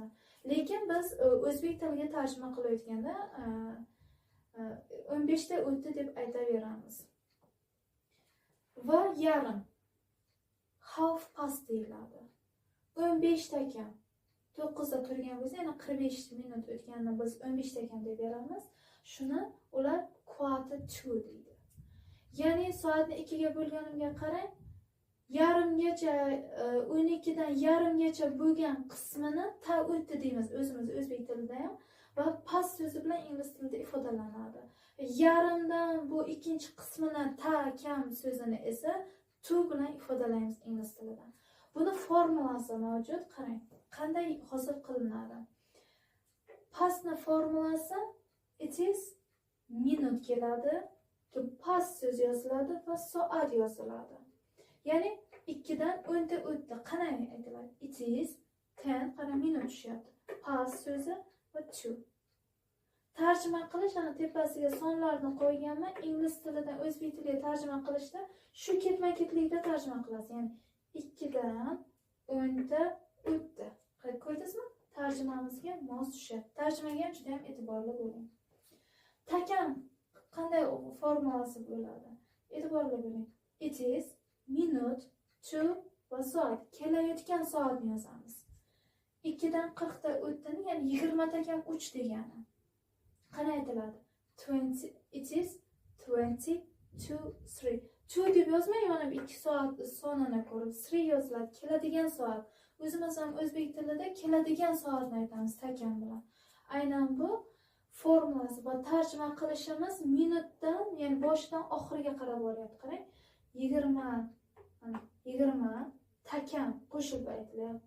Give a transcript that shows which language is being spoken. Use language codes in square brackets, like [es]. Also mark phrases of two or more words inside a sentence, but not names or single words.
[uz] Lekin biz o'zbek tiliga tarjima qilayotganda 15 ta o'tdi deb aytaveramiz. Va yarim [en] half past [uz] deyiladi. 15 ta kam 9 da turgan bo'lsa, yana 45 minut o'tganini biz 15 ta kam deb beramiz. Shuni ular [en] quarter to [uz] deydi. Ya'ni soatni 2 ga bo'lganimga qarang, yarimgacha 12dan yarimgacha bo'lgan qismini ta o'tdi deymiz o'zimiz o'zbek tilida ham va past so'zi bilan ingliz tilida ifodalanadi. Yarimdan bu ikkinchi qismini ta kam so'zini esa to bilan ifodalaymiz ingliz tilida. Buni formulasi mavjud. Qarang, qanday hosil qilinadi. Pastni formulasi [en] it is [uz] minut keladi. Past so'z yoziladi va soat yoziladi. Ya'ni 2dan 10ta o'tdi. Qanday aytiladi? [en] It is 10, [uz] qara minut tushyapti. Past so'zi va to. Tarjima qilish, ana tepasiga sonlarni qo'yganman. Ingliz tilidan o'zbek tiliga tarjima qilishda shu ketma-ketlikda tarjima qilasiz. Ya'ni 2dan 10ta o'tdi. Ko'rdingizmi? Tarjimamizga mos tushyapti. Tarjimaga ham juda ham e'tiborli bo'ling. Takam qanday formulasi bo'ladi? E'tiborli bo'ling. [en] It is [uz] minut, to va soat. Kelayotgan soatni yozamiz. 2dan 40ta o'tdini, ya'ni 20 takam 3 degani. Qanday aytiladi? 20, [en] it is 20 to 3. [uz] 2 deb yozmang, mana 2 soat sonini ko'rib 3 yoziladi. Keladigan soat. O'zimiz ham o'zbek tilida keladigan soatni aytamiz takam bilan. Aynan bu formulasi va tarjima qilishimiz minutdan, ya'ni boshidan oxiriga qarab boryapti. Qarang, 20 takam qo'shib aytilyapti.